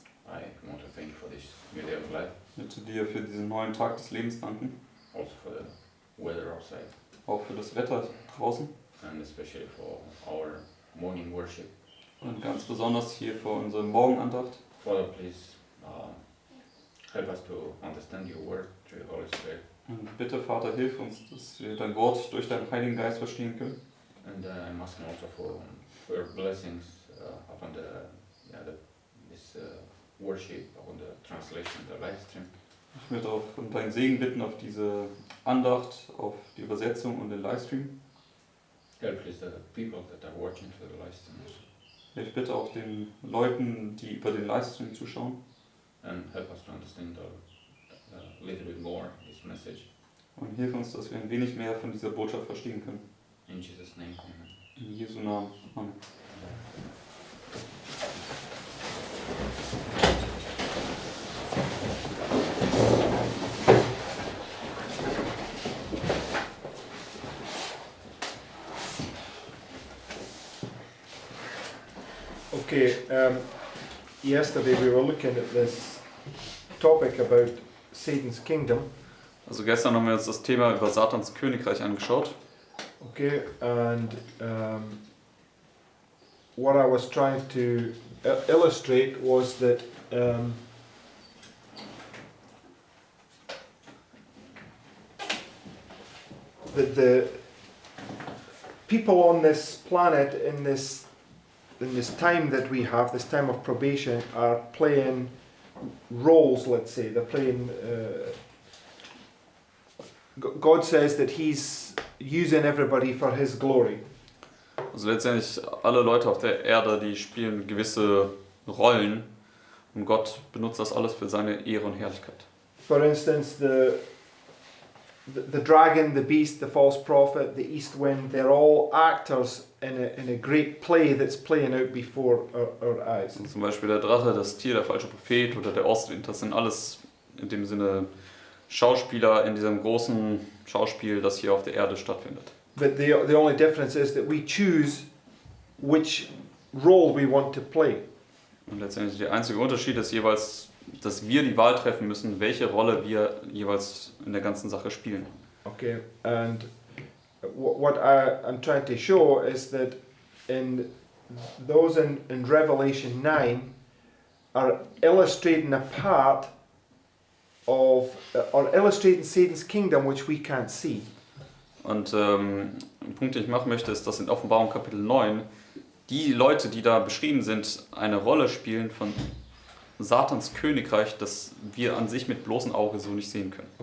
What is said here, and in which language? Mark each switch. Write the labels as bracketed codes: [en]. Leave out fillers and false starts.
[en] I want to thank you for this new day of life, [de] möchte dir für diesen neuen Tag des Lebens danken, [en] also for the weather outside, [de] auch für das Wetter draußen [en] and especially for our morning worship. [de] und ganz besonders hier für unsere Morgenandacht. [en] Father, please help us to understand your word through the Holy Spirit. [de] Und bitte, Vater, hilf uns, dass wir dein Wort durch deinen Heiligen Geist verstehen können. [en] And I'm asking also for your blessings upon this worship, upon the translation, the live stream. [de] Ich möchte auch um deinen Segen bitten auf diese Andacht, auf die Übersetzung und den Livestream. [en] Help please the people that are watching through the live stream. [de] Hilf bitte auch den Leuten, die über den Livestream zuschauen. [en] And help us to understand a little bit more this message. [de] Und hilf uns, dass wir ein wenig mehr von dieser Botschaft verstehen können. [en] In Jesus' name, amen. [de] In Jesu Namen. Amen. [en] Okay, yesterday we were looking at this topic about Satan's kingdom. [de] Also gestern haben wir uns das Thema über Satans Königreich angeschaut. [en] Okay, and what I was trying to illustrate was that the people on this planet in this time that we have, this time of probation, are playing roles, let's say. They're playing... God says that He's using everybody for His glory. [de] Also letztendlich alle Leute auf der Erde, die spielen gewisse Rollen und Gott benutzt das alles für seine Ehre und Herrlichkeit. [en] For instance, the dragon, the beast, the false prophet, the east wind, they're all actors in a great play that's playing out before our eyes. [de] Und zum Beispiel der Drache, das Tier, der falsche Prophet oder der Ostwind, das sind alles in dem Sinne Schauspieler in diesem großen Schauspiel, das hier auf der Erde stattfindet. [en] But the only difference is that we choose which role we want to play. [de] Und letztendlich der einzige Unterschied ist jeweils, dass wir die Wahl treffen müssen, welche Rolle wir jeweils in der ganzen Sache spielen. [en] Okay, and what I'm trying to show is that those in Revelation 9 are illustrating a part of, or illustrating Satan's kingdom which we can't see. [de] Und ein Punkt, den ich machen möchte, ist, dass in Offenbarung Kapitel 9 die Leute, die da beschrieben sind, eine Rolle spielen von Satans Königreich, das wir an sich mit bloßem Auge so nicht sehen können.